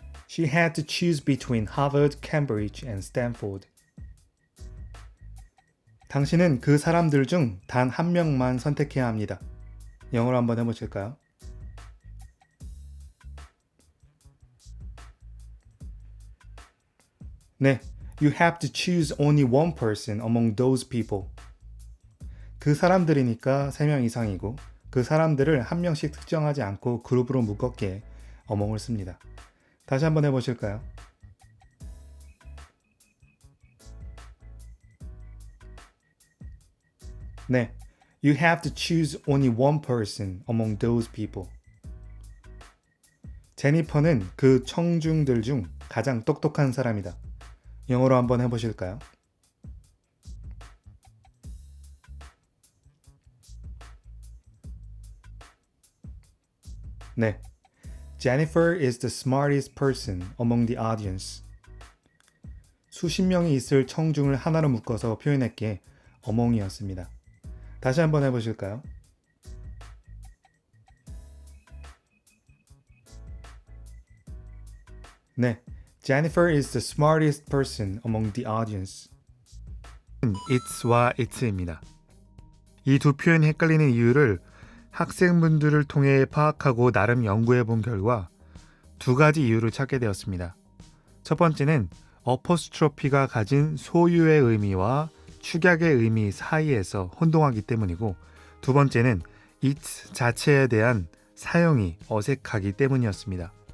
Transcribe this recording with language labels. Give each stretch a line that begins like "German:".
English: She had to choose between Harvard, Cambridge and Stanford.
Korean: 당신은 그 사람들 중 단 한 명만 선택해야 합니다. 영어로 한번 해보실까요? 네.
English: You have to choose only one person among those people.
Korean: 그 사람들이니까 3명 이상이고 그 사람들을 한 명씩 특정하지 않고 그룹으로 묶었기에 어몽을 씁니다. 다시 한번 해보실까요? 네.
English: You have to choose only one person among those people.
Korean: 제니퍼는 그 청중들 중 가장 똑똑한 사람이다. 영어로 한번 해보실까요? 네.
English: Jennifer is the smartest person among the audience.
Korean: 수십 명이 있을 청중을 하나로 묶어서 표현했기에 어몽이었습니다. 다시 한번 해보실까요? 네.
English: Jennifer is the smartest person among the audience.
Korean: It's와 it's입니다. 이 두 표현이 헷갈리는 이유를 학생분들을 통해 파악하고 나름 연구해 본 결과 2가지 이유를 찾게 되었습니다. 첫 번째는 어퍼스트로피가 가진 소유의 의미와 축약의 의미 사이에서 혼동하기 때문이고, 두 번째는 it 자체에 대한 사용이 어색하기 때문이었습니다.